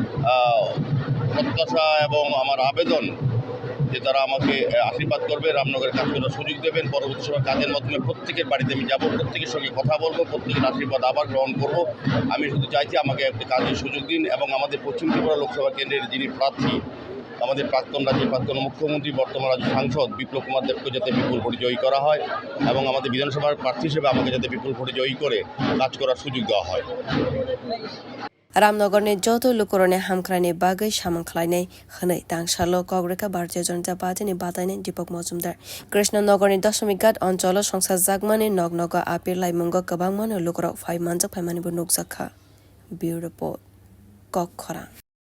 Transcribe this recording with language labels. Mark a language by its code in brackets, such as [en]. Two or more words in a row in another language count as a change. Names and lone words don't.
[bn] প্রত্যাশা এবং আমার আবেদন যে তারা আমাকে আশীর্বাদ করবে রামনগরের কাজ করার সুযোগ দেবেন পরবর্তী সময় কাজের মাধ্যমে প্রত্যেকের বাড়িতে আমি যাবো প্রত্যেকের সঙ্গে কথা বলবো প্রত্যেকের আশীর্বাদ আবার গ্রহণ করব আমি শুধু চাইছি আমাকে একটা কাজের সুযোগ দিন এবং আমাদের পশ্চিম ত্রিপুরা লোকসভা কেন্দ্রের যিনি প্রার্থী আমাদের প্রাক্তন মুখ্যমন্ত্রী বর্তমান রাজ্য সাংসদ বিপ্লব কুমার দেবকে যাতে বিপুল ভোটে জয়ী করা হয় এবং আমাদের বিধানসভার প্রার্থী হিসেবে আমাকে যাতে বিপুল ভোটে জয়ী করে কাজ করার সুযোগ দেওয়া হয় [brx] रामनगरनि जतो लुकुरनि हामख्रानि बागै सामंग खालायनाय खनै तांसालो कग्रेका भारतीय जनता पार्टीनि बातायनाय दीपक मजुमदार कृष्णनगरनि दशमिक घाट अञ्चल संसार जागमानि नगनग आपिर लाइमंग गोबांमानो लुकुराव फाइमानजक फाइमानिबो नुकजाखा ब्युरो रिपोर्ट कक खरा।